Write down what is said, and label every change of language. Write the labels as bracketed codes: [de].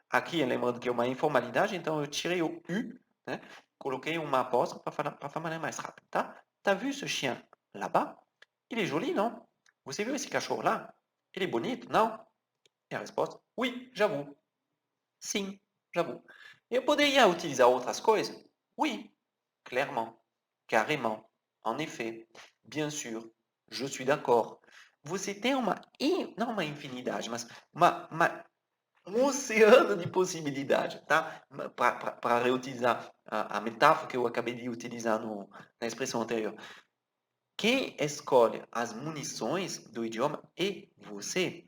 [pt] Aqui, lembrando que é uma informalidade, então eu tirei o U, né? Coloquei uma apóstrofe para falar mais rápido, tá? [fr] T'as vu ce chien là-bas? Il est joli, [pt] não? Você viu esse cachorro lá? Ele é bonito, não? E a resposta, [fr] oui, j'avoue. [pt] Sim, j'avoue. Eu poderia utilizar outras coisas? [fr] Oui, clairement, carrément, en effet, bien sûr, je suis d'accord. [pt] Você tem não uma infinidade, mas um oceano de possibilidades, tá? Para reutilizar a metáfora que eu acabei de utilizar na expressão anterior. Quem escolhe as munições do idioma é você.